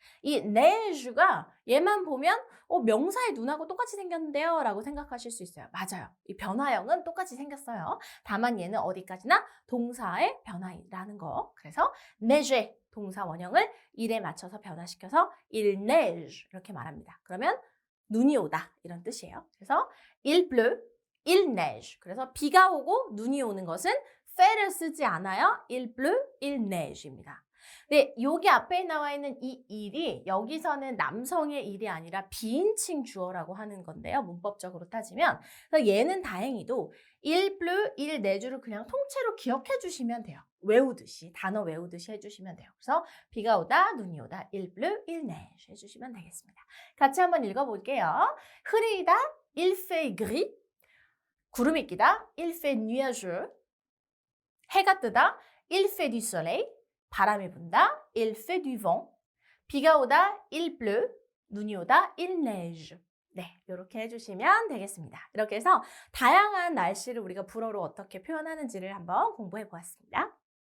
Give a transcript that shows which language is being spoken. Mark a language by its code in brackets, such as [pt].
[ko] 이 neige가 얘만 보면 명사의 눈하고 똑같이 생겼는데요 라고 생각하실 수 있어요. 맞아요. 이 변화형은 똑같이 생겼어요. 다만 얘는 어디까지나 동사의 변화라는 거. 그래서 neige 동사 원형을 일에 맞춰서 변화시켜서 il neige 이렇게 말합니다. 그러면 눈이 오다 이런 뜻이에요. [fr] 그래서 il pleut il neige. [ko] 그래서 비가 오고 눈이 오는 것은 fait를 쓰지 않아요. [fr] il pleut, il neige입니다. [ko] 근데 여기 앞에 나와 있는 이 일이 여기서는 남성의 일이 아니라 비인칭 주어라고 하는 건데요. 문법적으로 따지면. 그래서 얘는 다행히도 il pleut, il neige를 그냥 통째로 기억해 주시면 돼요. 외우듯이, 단어 외우듯이 해주시면 돼요. 그래서 비가 오다, 눈이 오다, il pleut, il neige 해주시면 되겠습니다. 같이 한번 읽어볼게요. [fr] 흐리다, il fait gris. 구름이 끼다, il fait nuageux. 해가 뜨다, il fait du soleil. 바람이 분다, il fait du vent. [ko] 비가 오다, il pleut. 눈이 오다, il neige. 네, 이렇게 해주시면 되겠습니다. 이렇게 해서 다양한 날씨를 우리가 불어로 어떻게 표현하는지를 한번 공부해 보았습니다.